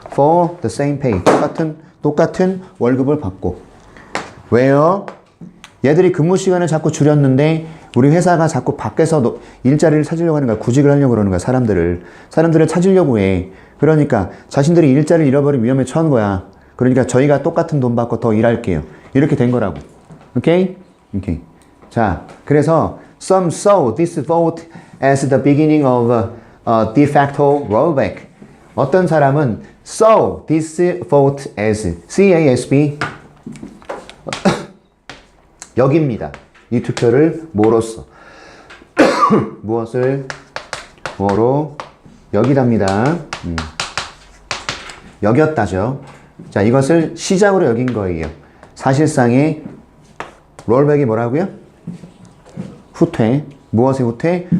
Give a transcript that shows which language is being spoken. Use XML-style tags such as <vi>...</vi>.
<en>For the same pay.</en> <ko>똑같은 월급을 받고. 왜요? 얘들이 근무 시간을 자꾸 줄였는데 우리 회사가 자꾸 밖에서 일자리를 찾으려고 하는 거야. 구직을 하려고 그러는 거야. 사람들을 찾으려고 해. 그러니까 자신들이 일자리를 잃어버린 위험에 처한 거야. 그러니까 저희가 똑같은 돈 받고 더 일할게요. 이렇게 된 거라고. 오케이? 오케이. 자, 그래서</ko> <en>some saw this vote as the beginning of a de facto rollback.</en> <ko>어떤 사람은</ko> <en>saw this vote as CASB</en> <ko>여깁니다. 이 투표를 뭐로써 무엇을 뭐로 여기답니다. 여겼다죠. 자, 이것을 시작으로 여긴 거예요. 사실상의 롤백이 뭐라고요? 후퇴. 무엇의 후퇴?</ko>